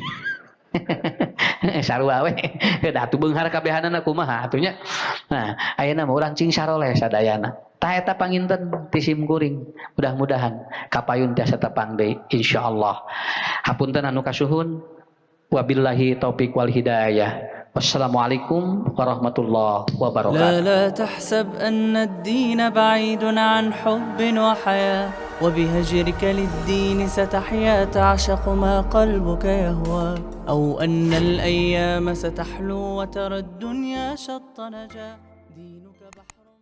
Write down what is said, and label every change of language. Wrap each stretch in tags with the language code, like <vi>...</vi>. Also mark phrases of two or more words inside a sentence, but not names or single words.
<su>sarua we da atuh beunghar kabehanana kumaha atunya nah ayeuna mah urang cing saroleh sadayana tah eta panginten ti sim kuring mudah-mudahan kapayun tiasa tepang deui insyaallah hapunten anu kasuhun</su> <ar>وبالله التوفيق والهداية والسلام عليكم ورحمة الله وبركاته لا تحسب أن الدين بعيد عن حب وحياة وبهجرك للدين ستحيا تعشق ما قلبك يهوى أو أن الأيام ستحلو وترى الدنيا شط نجا دينك بحر</ar>